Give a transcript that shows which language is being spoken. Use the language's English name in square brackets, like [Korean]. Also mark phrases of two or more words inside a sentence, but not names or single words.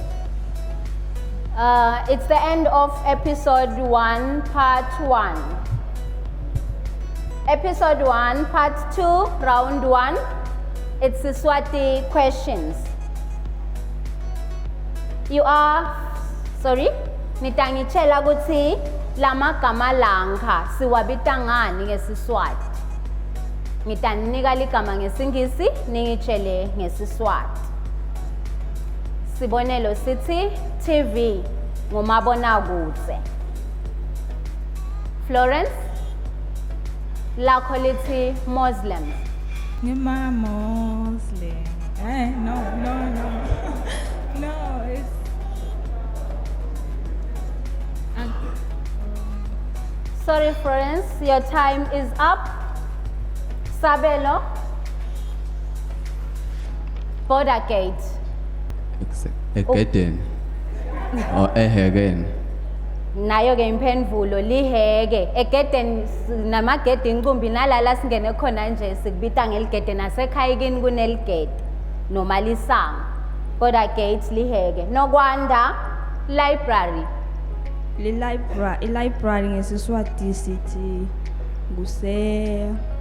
[English] It's the end of episode 1, part 1. Episode 1, part 2, round 1. It's the Swati questions. You are, sorry, [Swati] nitangitshela ukuthi lamagama langha siwabita ngani ngeSiswati. Ngitaninika ligama ngeSingisi, ningitshele ngeSiswati. Sibonelo sithi TV ngumabonakudze. Florence, lakho lithi Muslims. Ngima Muslim. No. [English] No, it's Sorry, Florence, your time is up. Sabelo, border gate. Again. Or again. [Swati] Nayo ke imphendvulo liheke egedeni namagede inkumbi nalala singene khona nje sikubita ngeligede nasekhaya kini kuneligede noma lisango. [English] Border gate liheke. Nokwanda library. [Swati] Library ngeSiswati sithi kuse